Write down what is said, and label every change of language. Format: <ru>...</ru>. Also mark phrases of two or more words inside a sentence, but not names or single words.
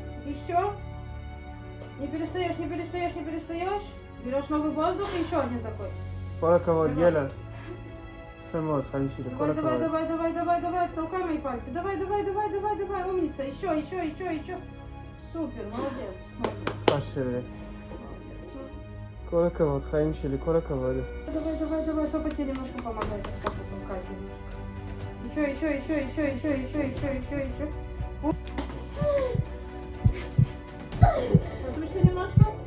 <ru>Не перестаешь. Берешь новый воздух и еще один такой.</ru> <he>כל הכבוד, ילד. יפה מאוד, חיים שלי, כל הכבוד.</he> <ru>Давай, толкай мои пальцы. Давай, умница. Еще. Супер, молодец.</ru> <he>יפה שלי. כל הכבוד, חיים שלי, כל הכבוד.</he> <ru>Давай, сопа тебе немножко помогает. Толкать немножко. Еще. Потушься немножко.</ru>